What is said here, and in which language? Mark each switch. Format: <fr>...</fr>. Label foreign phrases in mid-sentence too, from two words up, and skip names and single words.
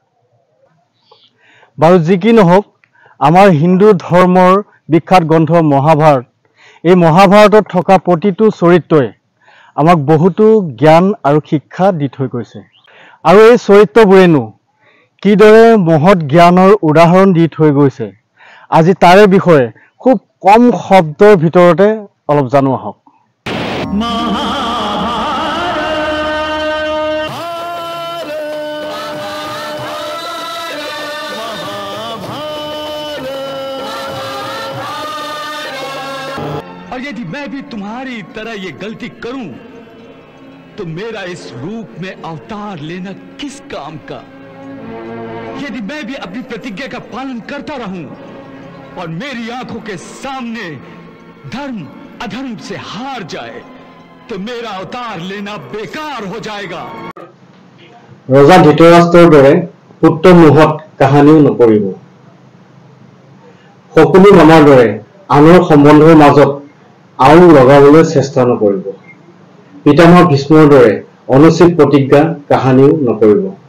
<as>বাৰু যি কি নহওক, আমাৰ হিন্দু ধৰ্মৰ বিখ্যাত গ্ৰন্থ মহাভাৰত, এই মহাভাৰতত থকা প্ৰতিটো চৰিত্ৰই আমাক বহুতো জ্ঞান আৰু শিক্ষা দি থৈ গৈছে। আৰু এই চৰিত্ৰবোৰেনো কিদৰে মহৎ জ্ঞানৰ উদাহৰণ দি থৈ গৈছে, আজি তাৰে বিষয়ে খুব কম শব্দৰ ভিতৰতে অলপ জানো আহক।</as> <hi>और यदि मैं भी तुम्हारी तरह ये गलती करूं तो मेरा इस रूप में अवतार लेना किस काम का? यदि मैं भी अपनी प्रतिज्ञा का पालन करता रहूं और मेरी आंखों के सामने धर्म अधर्म से हार जाए तो मेरा अवतार लेना बेकार हो जाएगा।</hi> <as>ৰজা ধৃতৰাষ্ট্ৰৰ দৰে পুত্ৰ মোহত কাহানিও নপৰিব। সকলো মামাৰ দৰে আনৰ সম্বন্ধৰ মাজত আও লগাবলৈ চেষ্টা নকৰিব। পিতামহ ভীষ্মৰ দৰে অনুচিত প্ৰতিজ্ঞা কাহানিও নকৰিব।</as>